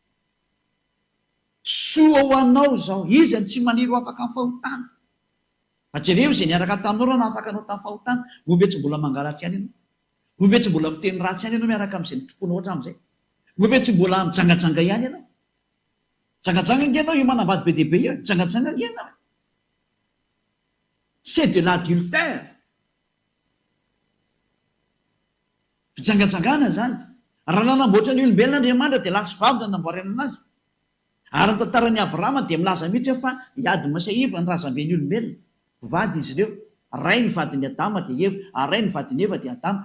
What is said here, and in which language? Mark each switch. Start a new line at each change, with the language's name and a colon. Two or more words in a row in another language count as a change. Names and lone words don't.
Malagasy: Soa ho anao zao, izy ny tsy maniry ho afaka amin'ny fahotana. Jereo izay niaraka taminao raha nahafaka anao tamin'ny fahotana, ho ve tsy mbola mangaratsy ihany ianao? Ho ve tsy mbola miteny ratsy ihany ianao miaraka amin'izay nitomponao hatramin'izay? Ho ve tsy mbola mijangajanga ihany ianao? Jangajanga nge ianao io manambady be dia be io, jangajanga nge ianao.
French: C'est de l'adultère.
Malagasy: Fijangajangana zany. Raha nanamboatra ny olombelona Andriamanitra dia lasa vavy no nanamboarana anazy. Ary ny tantaran'ny Abrahama dia milaza mihitsy fa hiady masaiva ny razamben'ny olombelona. Vady izy ireo. Ray ny vadin'ny Adama dia Eva, ary ray ny vadin'ny Eva dia Adama.